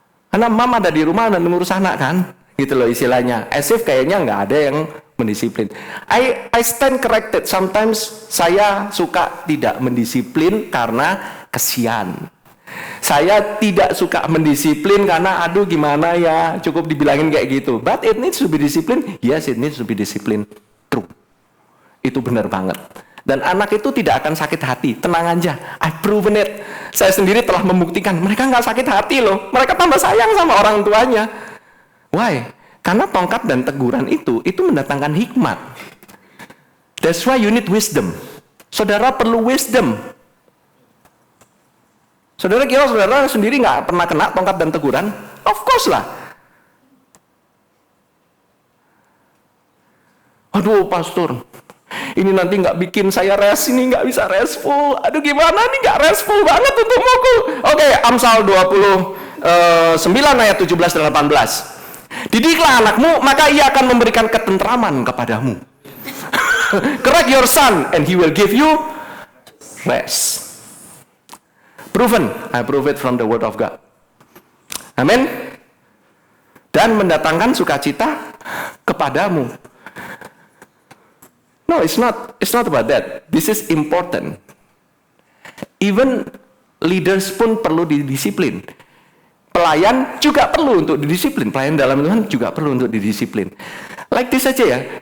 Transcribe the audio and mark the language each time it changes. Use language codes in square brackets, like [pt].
[id] Karena mom ada di rumah dan mengurus anak kan, gitu loh istilahnya. [en] As if [id] kayaknya nggak ada yang mendisiplin. [en] I stand corrected. Sometimes [id] saya suka tidak mendisiplin karena kesian. Saya tidak suka mendisiplin karena aduh gimana ya, cukup dibilangin kayak gitu. [en] But it needs to be discipline. Yes, it needs to be discipline. True. [id] Itu benar banget. Dan anak itu tidak akan sakit hati. Tenang aja, [en] I've proven it. [id] Saya sendiri telah membuktikan. Mereka nggak sakit hati loh. Mereka tambah sayang sama orang tuanya. [en] Why? [id] Karena tongkat dan teguran itu mendatangkan hikmat. [en] That's why you need wisdom. [id] Saudara perlu wisdom. Saudara kira saudara sendiri nggak pernah kena tongkat dan teguran? [en] Of course [id] lah. Aduh pastor, ini nanti nggak bikin saya ini nggak bisa restful. Aduh gimana nih nggak restful banget untuk mukul. Oke, Amsal 29 ayat 17 dan 18. Didiklah anakmu, maka ia akan memberikan ketentraman kepadamu. [en] Correct your son, and he will give you rest. Proven, I prove it from the word of God. Amen. [id] dan mendatangkan sukacita kepadamu. [en] No, it's not about that. This is important. Even leaders [id] pun perlu didisiplin. Pelayan juga perlu untuk didisiplin. Pelayan dalam Tuhan juga perlu untuk didisiplin. [en] Like this [id] aja ya.